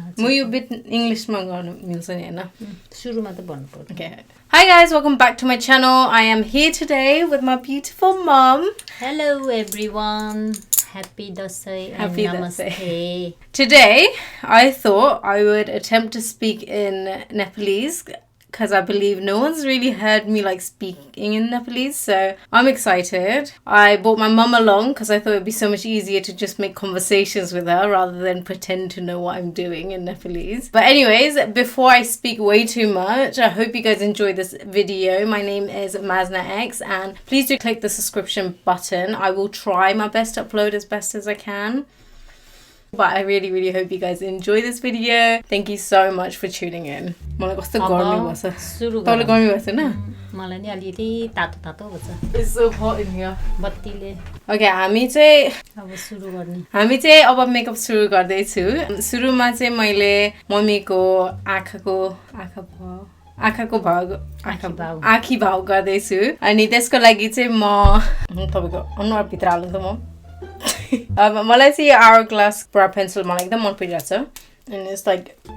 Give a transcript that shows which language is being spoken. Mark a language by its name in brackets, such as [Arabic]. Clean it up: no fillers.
[Nepali] म यो bit इङ्ग्लिसमा गर्न मिल्छ नि हैन सुरुमा त भन्नु पर्छ [English] Okay. Hi guys, welcome back to my channel. I am here today with my beautiful mom. Hello everyone. Happy Dasai and Namaste. Today, I thought I would attempt to speak in Nepalese because I believe no one's really heard me like speaking in Nepalese, so I'm excited. I brought my mum along because I thought it would be so much easier to just make conversations with her rather than pretend to know what I'm doing in Nepalese. But anyways, before I speak way too much, I hope you guys enjoy this video. My name is MaznaX and please do click the subscription button. I will try my best to upload as best as I can. But I really hope you guys enjoy this video. Thank you so much for tuning in. [Nepali] मलाई कस्तो गर्मी भछ तपाईले गर्मी भछ हैन मलाई नि अलिअलि तातो भछ [English] It's so hot in here. [Nepali] बत्तीले Okay, हामी चाहिँ अब सुरु गर्ने हामी चाहिँ अब मेकअप सुरु गर्दै छु सुरुमा चाहिँ मैले मम्मीको आँखी भाव गर्दै छु अनि त्यसको लागि चाहिँ म तपाईको अनुहार भित्र हाल्नु त म मलाई चाहिँ hourglass brow pencil मलाई एकदम मन परिरहेछ [English] and it's like